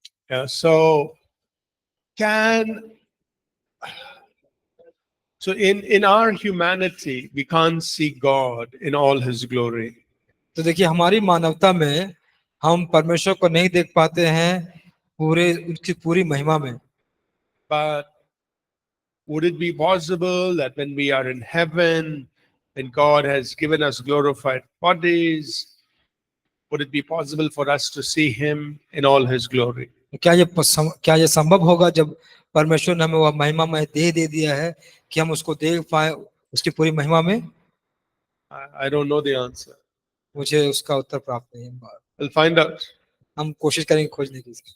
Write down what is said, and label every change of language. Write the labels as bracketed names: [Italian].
[English] Yeah, so in our humanity, we can't see God in all his glory. [Hindi] तो देखिए हमारी मानवता में हम परमेश्वर को नहीं देख पाते हैं पूरे उसकी पूरी महिमा में. [English] But would it be possible that when we are in heaven, when God has given us glorified bodies, would it be possible for us to see him in all his glory? [Hindi] क्या ये संभव होगा जब परमेश्वर ने हमें वह महिमा में देह दे दिया है कि हम उसको देख पाए उसकी पूरी महिमा में? [English] I don't know the answer. [Hindi] मुझे उसका उत्तर प्राप्त नहीं है. [English] We'll find out. [Hindi] हम कोशिश करेंगे खोजने की.